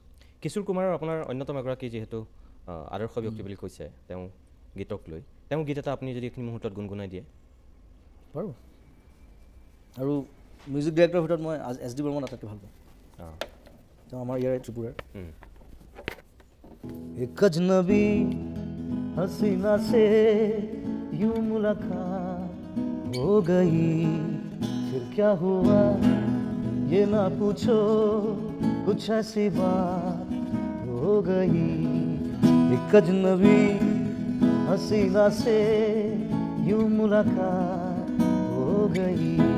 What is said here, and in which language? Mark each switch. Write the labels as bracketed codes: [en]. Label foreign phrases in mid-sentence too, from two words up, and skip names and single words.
[as] কিশোৰ কুমাৰৰ আপোনাৰ অন্যতম এগৰাকী যিহেতু আদৰ্শ ব্যক্তি বুলি কৈছে তেওঁ গীতক লৈ তেওঁ গীত এটা আপুনি যদি এইখিনি মুহূৰ্তত গুণগুণাই দিয়ে বাৰু আৰু [en] music directorৰ [as] ভিতৰত মই এছ ডি বৰ্মন আটাইতকৈ ভাল পাওঁ তেওঁ আমাৰ ইয়াৰে ত্ৰিপুৰাৰ [hi] एक अजनबी हसीना से यूं मुलाकात हो गई फिर क्या हुआ ये ना पूछो कुछ ऐसी बात हो गई एक अजनबी हसीना से यूं मुलाकात हो गई